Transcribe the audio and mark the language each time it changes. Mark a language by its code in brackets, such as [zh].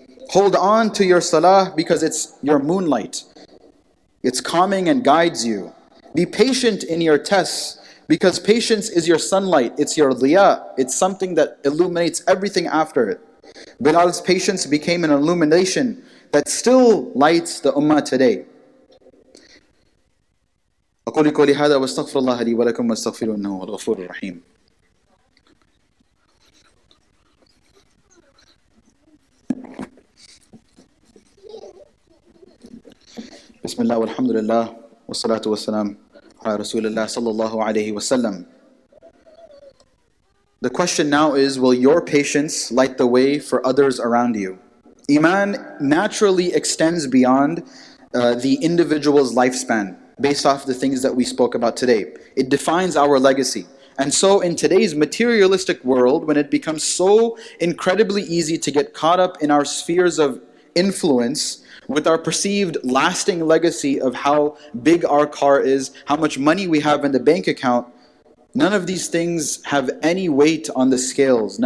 [en] Hold on to your salah because it's your moonlight. It's calming and guides you. Be patient in your tests because patience is your sunlight. It's your liya. It's something that illuminates everything after it. Bilal's patience became an illumination that still lights the ummah today. [ar] أقول قولي هذا واستغفر الله لي ولكم واستغفروا إنه هو الغفور الرحيم. بسم الله والحمد لله والصلاة والسلام على رسول الله صلى الله عليه وسلم. [en] The question now is, will your patience light the way for others around you? Iman naturally extends beyond the individual's lifespan based off the things that we spoke about today. It defines our legacy. And so in today's materialistic world, when it becomes so incredibly easy to get caught up in our spheres of influence with our perceived lasting legacy of how big our car is, how much money we have in the bank account, none of these things have any weight on the scales.